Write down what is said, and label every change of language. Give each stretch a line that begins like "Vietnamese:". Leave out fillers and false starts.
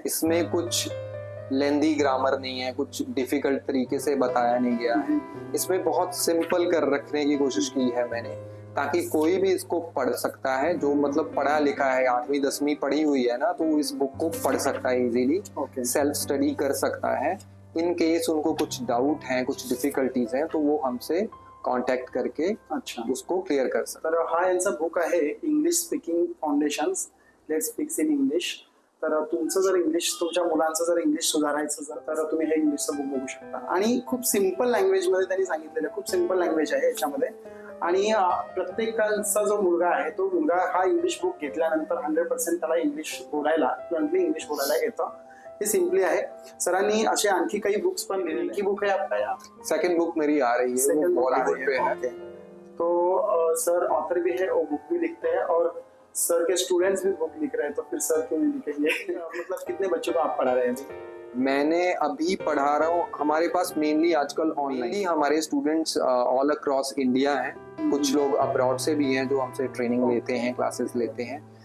Hindi: इसमें कुछ लेंदी ग्रामर नहीं है, कुछ डिफिकल्ट तरीके से बताया नहीं गया है, इसमें बहुत सिंपल कर रखने की कोशिश की है मैंने, ताकि कोई भी इसको पढ़ सकता है, जो मतलब पढ़ा लिखा है, 8वीं 10वीं पढ़ी हुई है ना, तो इस बुक को पढ़ सकता है इजीली, सेल्फ स्टडी कर सकता है। इन केस उनको कुछ डाउट है, कुछ डिफिकल्टीज हैं, तो वो हमसे कॉन्टॅक्ट करके अच्छा उसको क्लिअर कर सकतात।
Marathi: तर हा यांचा बुक आहे
English: English speaking foundations, let's speaks in English.
Marathi: तर तुमचं जर इंग्लिश, तुमच्या मुलांचं जर इंग्लिश सुधारायचं जर, तर तुम्ही हे इंग्लिशचं बुक बघू शकता। आणि खूप सिंपल लँग्वेजमध्ये त्यांनी सांगितलेलं, खूप सिंपल लँग्वेज आहे याच्यामध्ये। आणि प्रत्येकाचा जो मुलगा आहे, तो मुलगा हा इंग्लिश बुक घेतल्यानंतर 100% त्याला इंग्लिश बोलायला, फ्लुएंटली इंग्लिश बोलायला येतं। हे सिंपली आहे। सरांनी असे आणखी काही बुक्स पण लिहिलेले।
Hindi: की बुक है आपका? सेकंड बुक मेरी आ रही है, वो बॉलीवुड पे है। तो सर ऑथर भी है और बुक भी लिखते हैं, और सर के स्टूडेंट्स भी बुक लिख रहे हैं, तो फिर सर क्यों नहीं लिखेंगे? मतलब कितने बच्चों को आप पढ़ा रहे हैं? मैंने अभी पढ़ा रहा हूँ, हमारे पास मेनली आजकल ऑनलाइन ही हमारे स्टूडेंट्स
English: all across India
Hindi: हैं, कुछ लोग अब्रॉड से भी हैं जो हमसे ट्रेनिंग लेते हैं, क्लासेस लेते हैं।